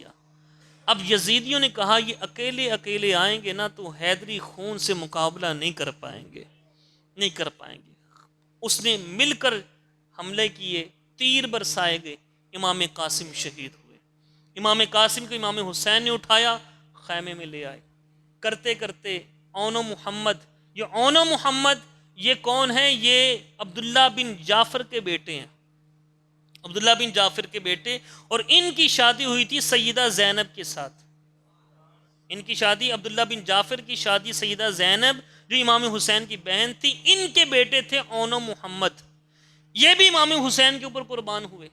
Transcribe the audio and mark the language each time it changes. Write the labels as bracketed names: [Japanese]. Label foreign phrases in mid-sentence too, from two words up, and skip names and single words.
[Urdu] اب یزیدیوں نے کہا یہ اکیلے اکیلے آئیں گے نا تو حیدری خون سے مقابلہ نہیں کر پائیں گے، نہیں کر پائیں گے۔ اس نے مل کر حملے کیے، تیر برسائے گئے، امام قاسم شہید ہوئے۔ امام قاسم کو امام حسین نے اٹھایا، خیمے میں لے آئے، کرتے کرتے اون و محمد، یہ اون و محمد یہ کون ہے؟ یہ عبداللہ بن جعفر کے بیٹے ہیں، عبداللہ بن جعفر کے بیٹے، اور ان کی شادی ہوئی تھی سیدہ زینب کے ساتھ۔ ان کی شادی، عبداللہ بن جعفر کی شادی سیدہ زینب جو امام حسین کی بہن تھی، ان کے بیٹے تھے اون و محمد، یہ بھی امام حسین کے اوپر قربان ہوئے۔